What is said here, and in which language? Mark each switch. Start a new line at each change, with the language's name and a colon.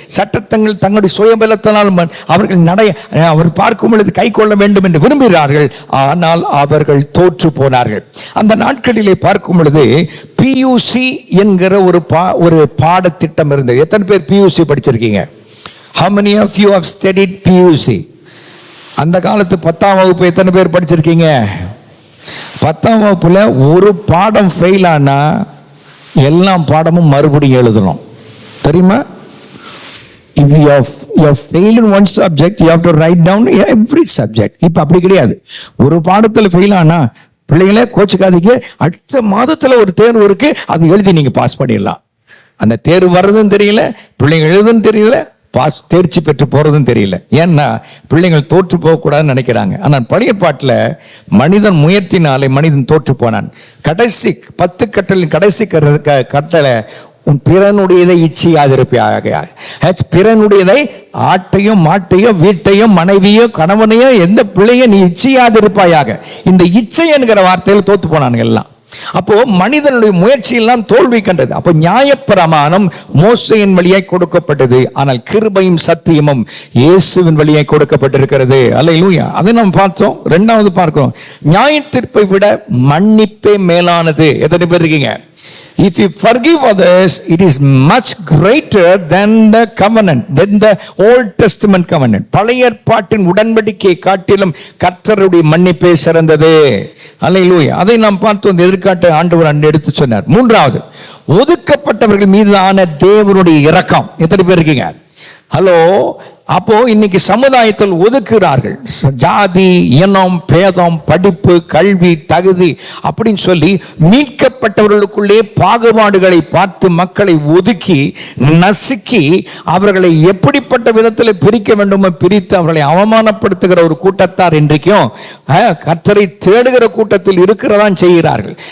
Tamil: சட்டத்தங்கள் தங்களுடைய சுயபலத்தினால் அவர் பார்க்கும் பொழுது கை கொள்ள வேண்டும் என்று விரும்புகிறார்கள். ஆனால் அவர்கள் தோற்று போனார்கள். அந்த நாட்களிலே பார்க்கும் பொழுது PUC என்கிற ஒரு பாடத்திட்டம் இருந்தது. எத்தனை பேர் PUC படிச்சிருக்கீங்க?
English: How many of you have studied PUC?
Tamil: அந்த காலத்து 10ஆம் வகுப்பு எத்தனை பேர் படிச்சிருக்கீங்க? 10ஆம் வகுப்புல ஒரு பாடம் ஃபெயில் ஆனா எல்லா பாடமும் மறுபடியும் எழுதணும். தெரியுமா?
English: If you have failed in one subject, you have to write down every subject.
Tamil: இப்ப அப்படி கிடையாது. ஒரு பாடத்துல ஃபெயில் ஆனா பிள்ளைங்களே கோச்சுக்காதீங்க, அடுத்த மாதத்துல ஒரு தேர்வு இருக்கு, அது எழுதி நீங்க பாஸ் பண்ணிடலாம். அந்த தேர்வு வர்றதுன்னு தெரியல, பிள்ளைங்க எழுதுன்னு தெரியல, தேர்ச்சி பெற்று போறதும் தெரியல. ஏன்னா பிள்ளைங்கள் தோற்று போகக்கூடாதுன்னு நினைக்கிறாங்க. ஆனால் பழைய பாட்டில் மனிதன் முயற்சினாலே மனிதன் தோற்று போனான். கடைசி 10 கட்டளையின் கடைசி கட்டளை, உன் பிறனுடையதை இச்சையாதிருப்பாயாக. பிறனுடையதை, ஆட்டையோ மாட்டையோ வீட்டையோ மனைவியோ கணவனையோ எந்த பிள்ளையோ நீ இச்சையாதிருப்பாயாக. இந்த இச்சை என்கிற வார்த்தையில் தோத்து போனானுங்க எல்லாம். அப்போ மனிதனுடைய முயற்சி எல்லாம் தோல்வி கண்டது. அப்போ நியாயப்பிரமாணம் மோசேயின் வழியாய் கொடுக்கப்பட்டது, ஆனால் கிருபையும் சத்தியமும் இயேசுவின் வழியாய் கொடுக்கப்பட்டிருக்கிறது. அல்லேலூயா. அதை நாம் பார்த்தோம். இரண்டாவது பார்க்கிறோம், நியாயத்தீர்ப்பை விட மன்னிப்பே மேலானது. எத்தனை பேர் இருக்கீங்க?
English: If you forgive others, it is much greater than the covenant, than the Old Testament covenant.
Tamil: பழைய ஏற்பாட்டின் உடன்படிக்கையை காட்டிலும் கர்த்தருடைய மன்னிப்பே சிறந்தது. அல்லேலூயா. அதை நாம் பார்த்தோம். எதிர்காட்டு ஆண்டவர் அன்று எடுத்து சொன்னார். மூன்றாவது, ஒதுக்கப்பட்டவர்கள் மீதான தேவனுடைய இரக்கம். எத்தனை பேர் இருக்கீங்க? ஹலோ. அப்போ இன்னைக்கு சமுதாயத்தில் ஒதுக்குகிறார்கள். ஜாதி, இனம், பேதம், படிப்பு, கல்வி, தகுதி அப்படின்னு சொல்லி மீட்கப்பட்டவர்களுக்குள்ளே பாகுபாடுகளை பார்த்து மக்களை ஒதுக்கி நசுக்கி அவர்களை எப்படிப்பட்ட விதத்தில் பிரிக்க வேண்டுமோ பிரித்து அவர்களை அவமானப்படுத்துகிற ஒரு கூட்டத்தார் இன்றைக்கும் கர்த்தரை தேடுகிற கூட்டத்தில் இருக்கிறதான் செய்கிறார்கள்.